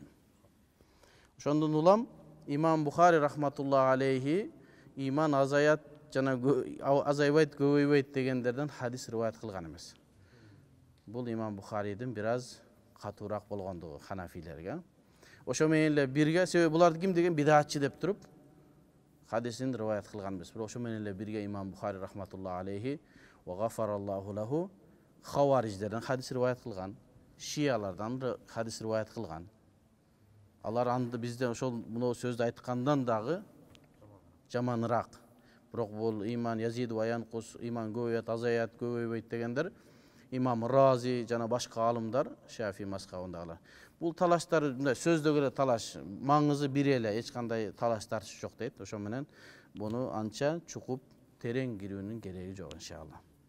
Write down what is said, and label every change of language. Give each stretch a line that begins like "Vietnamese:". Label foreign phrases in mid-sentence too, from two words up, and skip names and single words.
Kyrgyz: Ошондон улам Имам Бухари
Arabic: رحمة الله عليه
Kyrgyz: иман азаят жана азайбайт, көбөйбөйт дегендерден хадис риваят кылган эмес. Бул Имам Бухаридин бир аз катуураак болгондугу ханафилерге. Ошо менен эле бирге, себеби буларды ким деген бидатчы деп туруп хадисин риваят кылган эмес. Бирок ошо менен эле бирге Имам Бухари
Arabic: رحمة الله عليه وغفر الله له
Kyrgyz: хавариждерден хадис риваят кылган, шиялардан хадис риваят кылган. Алар анды бизде ошол мына сөздү айткандан дагы жаманыраак. Бирок бул иман
Arabic: يزيد وينقص,
Kyrgyz: иман көбөйөт, азаят, көбөйбөйт дегендер Имам Рази жана башка алымдар, Шафи мазхабындагылар. Бул талаштар мындай сөздөгө эле талаш, маңызы бир эле, эч кандай талаш тартыш жок дейт. Ошо менен буну анча чукуп терең кирүүнүн кереги жок иншалла.